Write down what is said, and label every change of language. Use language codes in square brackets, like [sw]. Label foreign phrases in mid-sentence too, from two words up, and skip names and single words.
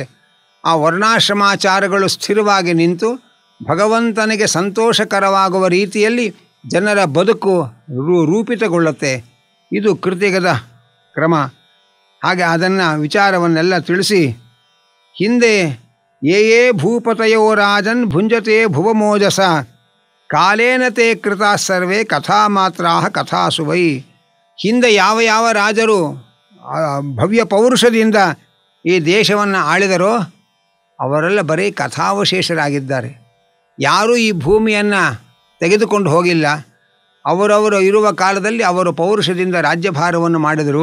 [kn] ಆ ವರ್ಣಾಶ್ರಮಾಚಾರಗಳು ಸ್ಥಿರವಾಗಿ ನಿಂತು ಭಗವಂತನಿಗೆ ಸಂತೋಷಕರವಾಗುವ ರೀತಿಯಲ್ಲಿ ಜನರ ಬದುಕು ರೂಪಿತಗೊಳ್ಳುತ್ತೆ. ಇದು ಕೃತಯುಗದ ಕ್ರಮ. ಹಾಗೆ ಅದನ್ನು ವಿಚಾರವನ್ನೆಲ್ಲ ತಿಳಿಸಿ, ಹಿಂದೆ [sa] ಯೇ ಭೂಪತಯೋ ರಾಜನ್ ಭುಂಜತೆ ಭುವಮೋಜಸ ಕಾಲೇನ ತೇ ಕೃತಾ ಸರ್ವೇ ಕಥಾ ಮಾತ್ರಾ ಕಥಾಸು ವೈ. [kn] ಹಿಂದೆ ಯಾವ ರಾಜರು ಭವ್ಯ ಪೌರುಷದಿಂದ ಈ ದೇಶವನ್ನು ಆಳಿದರೋ ಅವರೆಲ್ಲ ಬರೀ ಕಥಾವಶೇಷರಾಗಿದ್ದಾರೆ. ಯಾರೂ ಈ ಭೂಮಿಯನ್ನು ತೆಗೆದುಕೊಂಡು ಹೋಗಿಲ್ಲ. ಅವರವರು ಇರುವ ಕಾಲದಲ್ಲಿ ಅವರು ಪೌರುಷದಿಂದ ರಾಜ್ಯಭಾರವನ್ನು ಮಾಡಿದರು.